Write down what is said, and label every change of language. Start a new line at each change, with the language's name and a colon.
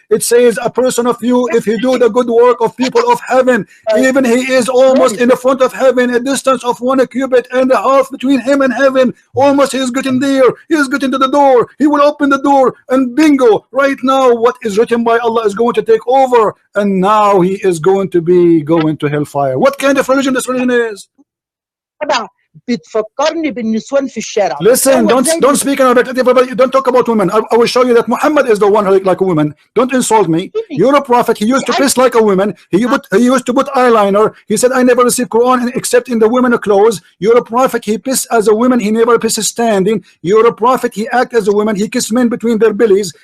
English: It says a person of you, if he do the good work of people of heaven, even he is almost in the front of heaven, a distance of 1 cubit and a half between him and heaven. Almost he is getting there. He is getting to the door. He will open the door. And bingo, right now what is written by Allah is going to take over, and now he is going to be going to hellfire. What kind of religion this religion is?
Arabic: بتفكرني بالنسوان في الشارع.
English: Listen, don't speak in Arabic. Everybody, don't talk about women. I will show you that Muhammad is the one who look like a woman. Don't insult me. You're a prophet. He used to dress like a woman. He used to put eyeliner. He said, I never received Quran except in the women clothes. You're a prophet. He pissed as a woman. He never pisses standing. You're a prophet. He act as a woman. He kissed men between their bellies.